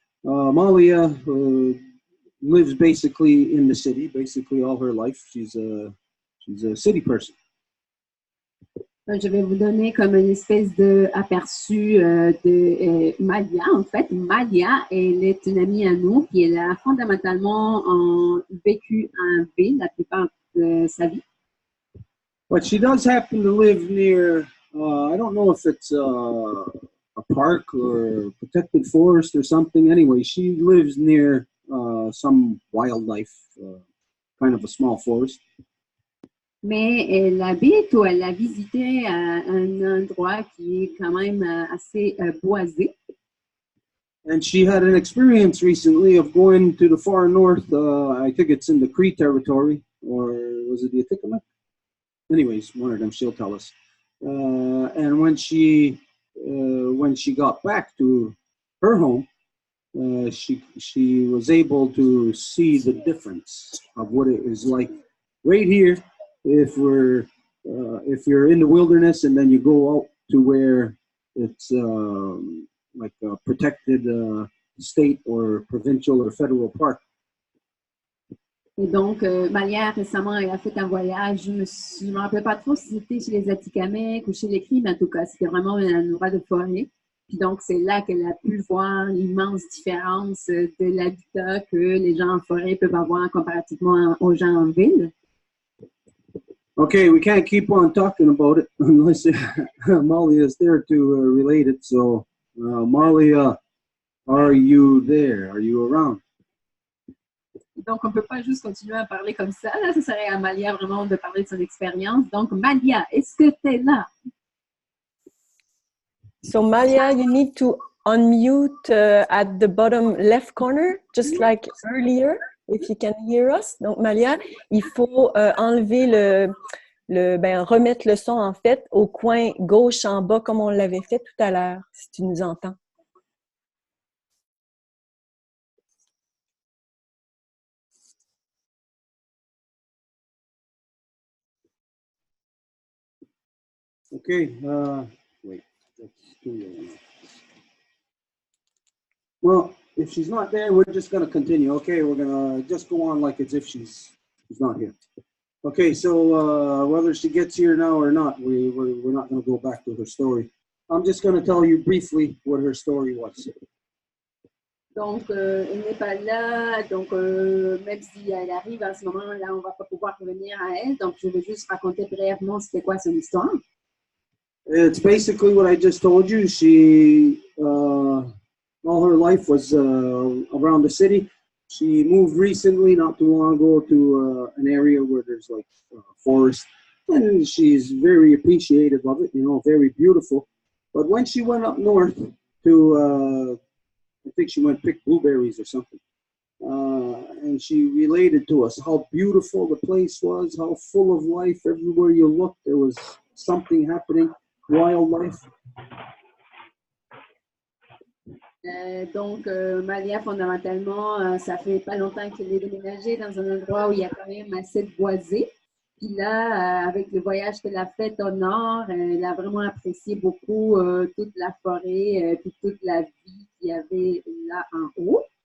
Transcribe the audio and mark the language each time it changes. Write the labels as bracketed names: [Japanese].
[English] Malia lives basically in the city, basically all her life. She's a city person. [French] Je vais vous donner comme une espèce d'aperçu de Malia. En fait, Malia, elle est une amie à nous, puis elle a fondamentalement vécu en ville la plupart de sa vie. [English] But she does happen to live near, I don't know if it's a park or a protected forest or something. Anyway, she lives near some wildlife, kind of a small forest. [French] Mais elle habite ou elle a visité un endroit qui est quand même assez boisé. [English] And she had an experience recently of going to the far north. I think it's in the Cree territory, or was it the Atikamekw? Anyways, one of them, she'll tell us. And when she got back to her home, she was able to see the difference of what it is like right here. If you're in the wilderness and then you go out to where it's like a protected state or provincial or federal park. [French] Et donc, Malia, récemment, elle a fait un voyage. Je ne me rappelle pas trop si c'était chez les Atikamekw ou chez les Cris, mais en tout cas, c'était vraiment un endroit de forêt. Puis donc, c'est là qu'elle a pu voir l'immense différence de l'habitat que les gens en forêt peuvent avoir comparativement aux gens en ville. [English] Okay, we can't keep on talking about it unless Malia is there to relate it. So, Malia, are you there? Are you around? [French] Donc, on ne peut pas juste continuer à parler comme ça. Là, ce serait à Malia vraiment de parler de son expérience. Donc, Malia, est-ce que tu es là? [English] So, Malia, you need to unmute at the bottom left corner, just like earlier, if you can hear us. [French] Donc, Malia, il faut enlever remettre le son, en fait, au coin gauche en bas, comme on l'avait fait tout à l'heure, si tu nous entends. [English] Okay, wait, that's too low. Well, if she's not there, we're just going to continue. Okay, we're going to just go on like as if she's She's not here. Okay, so whether she gets here now or not, we're not going to go back to her story. I'm just going to tell you briefly what her story was. [French] Donc, elle n'est pas là. Donc, même si elle arrive à ce moment-là, on ne va pas pouvoir revenir à elle. Donc, je vais juste raconter brièvement c'était quoi son histoire. [English] It's basically what I just told you. She, all her life was around the city. She moved recently, not too long ago, to an area where there's like forest, and she's very appreciative of it. You know, very beautiful. But when she went up north to, I think she went pick blueberries or something, and she related to us how beautiful the place was, how full of life. Everywhere you looked, there was something happening, wildlife. [French] Donc, Malia, fondamentalement, ça fait pas longtemps qu'elle est déménagée dans un endroit où il y a quand même assez de boisé. Puis là, avec le voyage qu'elle a fait au nord, elle a vraiment apprécié beaucoup toute la forêt, puis toute la vie qu'il y avait là en haut.